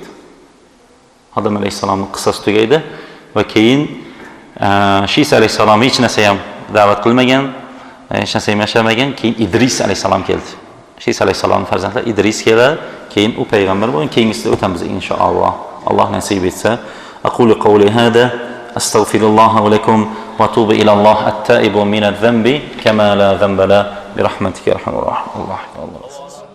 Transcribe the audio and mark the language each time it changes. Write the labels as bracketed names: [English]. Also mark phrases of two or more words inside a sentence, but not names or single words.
[Uzbek] Odam alayhisalomning qissasi tugaydi va keyin Shis alayhisalom hech narsa ham da'vat qilmagan, hech narsa ham yashamagan, keyin Idris alayhisalom keldi. Shis alayhisalomning farzandlari Idris keldi, keyin u payg'ambar bo'lgan, keyingisida o'tamiz inshaalloh. Alloh nasib etsa. [Arabic] أقول قولي هذا أستغفر الله ولكم وتوبوا إلى الله التائب من الذنب كما لا ذنب لا برحمتك يا أرحم الراحمين.